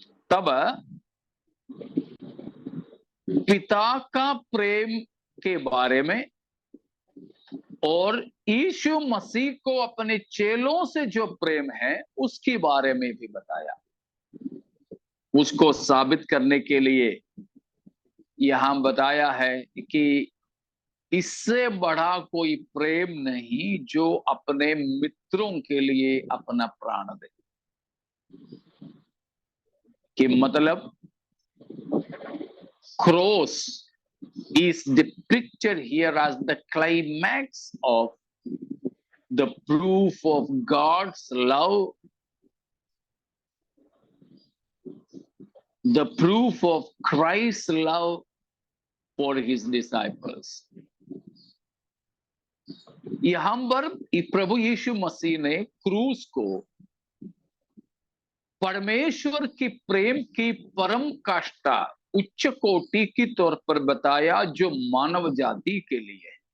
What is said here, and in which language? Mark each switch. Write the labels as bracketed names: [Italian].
[Hindi] तब पिता का प्रेम के बारे में और यीशु मसीह को अपने चेलों से जो प्रेम है उसके बारे में भी बताया। उसको साबित करने के लिए यहां बताया है कि इससे बड़ा कोई प्रेम नहीं जो अपने मित्रों के लिए अपना प्राण दे। कि मतलब cross [English] is depicted here as the climax of the proof of God's love, the proof of Christ's love for his disciples. [Hindi] यहां पर प्रभु यीशु मसीह ने क्रूस को परमेश्वर की प्रेम की परम काष्ठा, उच्च कोटि की तौर पर बताया जो मानव जाति के लिए।